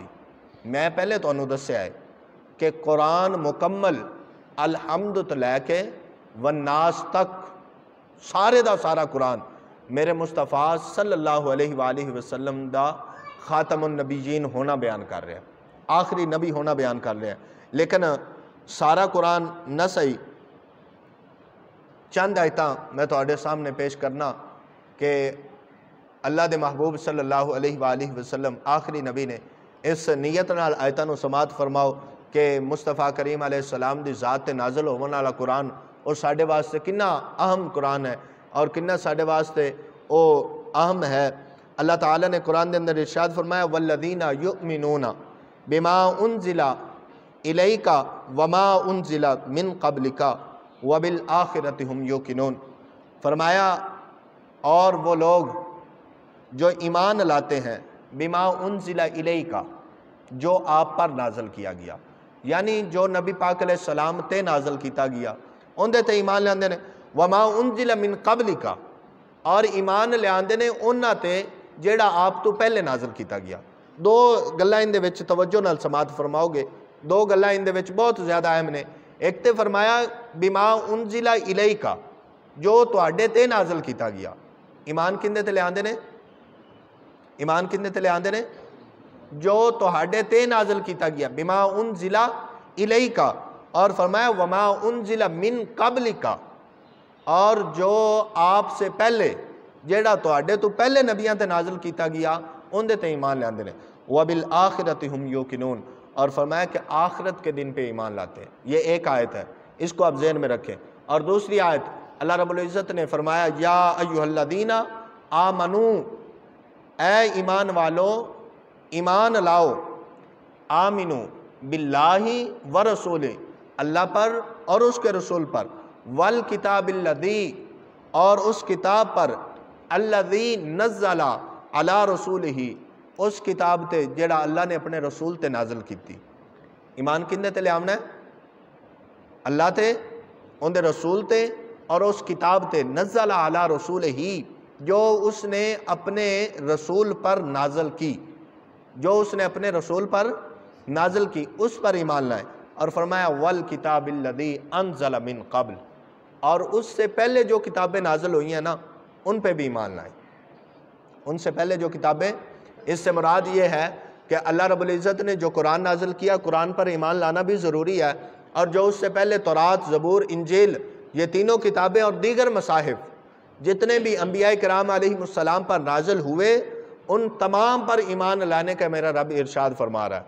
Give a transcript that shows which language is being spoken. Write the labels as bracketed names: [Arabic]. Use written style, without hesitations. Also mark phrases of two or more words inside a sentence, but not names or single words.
[Punjabi] میں پہلے تو انہوں دسیا ہے کہ قرآن مکمل الحمد تو لے کے والناس تک سارے دا سارا قرآن میرے مصطفیٰ صلی اللہ علیہ وآلہ وسلم دا خاتم النبیین ہونا بیان کر رہا ہے۔ آخری نبی ہونا بیان کر لیا ہے، لیکن سارا قرآن نہ صحیح، چند آیتاں میں تواڈے سامنے پیش کرنا کہ اللہ دے محبوب صلی اللہ علیہ وآلہ وسلم آخری نبی نے اس نیت نال آیتاں نو سماعت فرماؤ کہ مصطفیٰ کریم علیہ السلام دی ذات تے نازل ہون والا قرآن اور ساڈے واسطے کنا اہم قرآن ہے اور کنا ساڈے واسطے او اہم ہے۔ اللہ تعالیٰ نے قرآن دے اندر ارشاد فرمایا [Arabic] والذین یؤمنون بما انزل الیک وما انزل من قبلک وبالآخرۃ ہم یوقنون، [Urdu] فرمایا اور وہ لوگ جو ایمان لاتے ہیں [Arabic] بما انزل الیک، [Urdu] جو آپ پر نازل کیا گیا، [Punjabi] یعنی جو نبی پاک علیہ السلام تے نازل کیتا گیا اندے تے ایمان لیاندے نے، [Arabic] وما انزل من قبلک، [Punjabi] اور ایمان لیاندے نے انہاں تے جیڑا آپ تو پہلے نازل کیتا گیا۔ دو گلاں ان دے وچ توجہ نال سماعت فرماؤ گے، دو گلاں ان دے وچ بہت زیادہ اہم نے۔ ایک تے فرمایا [Arabic] بما انزل الیک، [Punjabi] جو تواڈے تے نازل کیتا گیا، ایمان کندے تے لیاندے نے؟ ایمان کندے تے لیاندے نے؟ جو تواڈے تے نازل کیتا گیا، [Arabic] بما انزل الیک، [Punjabi] اور فرمایا [Arabic] وما انزل من قبلک، [Urdu] اور جو آپ سے پہلے [Punjabi] جیڑا تواڈے تو پہلے نبیاں تے نازل کیتا گیا ان دے تے ایمان لیاندے نے، [Arabic] وبالآخرۃ ہم یوقنون، [Urdu] اور فرمایا کہ آخرت کے دن پہ ایمان لاتے ہیں۔ یہ ایک آیت ہے، اس کو آپ ذہن میں رکھیں۔ اور دوسری آیت اللہ رب العزت نے فرمایا [Arabic] یا ایھا الذین آمنو، [Urdu] اے ایمان والو ایمان لاؤ، [Arabic] آمنو باللہ ورسولہ، [Urdu] اللہ پر اور اس کے رسول پر، [Arabic] والکتاب الذی، [Urdu] اور اس کتاب پر، [Arabic] الذی نزل علی رسولہ، [Punjabi] اس کتاب تے جیڑا اللہ نے اپنے رسول تے نازل کیتی۔ ایمان کندے تے لے آمنا ہے؟ اللہ تے، ان دے رسول تے، اور اس کتاب تے [Arabic] نزل علی رسولہ، [Urdu] جو اس نے اپنے رسول پر نازل کی، جو اس نے اپنے رسول پر نازل کی، اس پر ایمان لائے۔ [Arabic] اور فرمایا والکتاب الذی انزل من قبل، [Urdu] اور اس سے پہلے جو کتابیں نازل ہوئی ہیں نا ان پہ بھی ایمان لائیں۔ ان سے پہلے جو کتابیں، اس سے مراد یہ ہے کہ اللہ رب العزت نے جو قرآن نازل کیا، قرآن پر ایمان لانا بھی ضروری ہے، اور جو اس سے پہلے تورات، زبور، انجیل، یہ تینوں کتابیں اور دیگر مصاحف جتنے بھی انبیاء کرام علیہ السلام پر نازل ہوئے، ان تمام پر ایمان لانے کا میرا رب ارشاد فرما رہا ہے۔